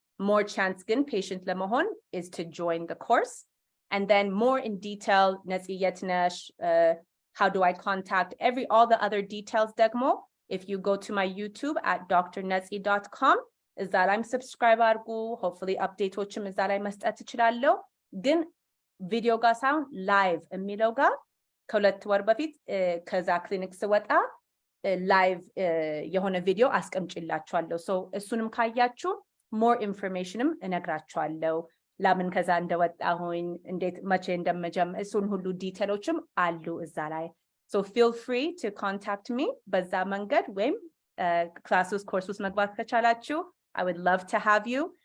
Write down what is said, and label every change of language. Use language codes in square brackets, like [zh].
[en] More chance ግን patient [am] ለመሆን [en] is to join the course. And then more in detail, Netsy [am] የት ነሽ, [en] how do I contact, all the other details [am] ደግሞ, [en] if you go to my YouTube at drnetsy.com, [am] እዛ ላይም subscribe አድርጉ. hopefully updateዎችም እዛ ላይ መስጠት እችላለሁ. ግን ቪዲዮ ጋር ሳይሆን ላይቭ የሚለው ጋር ከሁለት ወር በፊት ከዛ ክሊኒክ ስወጣ ላይቭ የሆነ ቪዲዮ አስቀምጬላችኋለሁ. so እሱንም ካያችሁ more informationም እነግራችኋለሁ. ለምን ከዛ እንደወጣሁኝ እንዴት መቼ እንደምጀምር እሱን ሁሉ ዲቴሎችም አሉ እዛ ላይ. [en] so feel free to contact me [am] በዛ መንገድ ወይም ክላስ ውስጥ ኮርስ ውስጥ መግባት ከቻላችሁ [en] I would love to have you.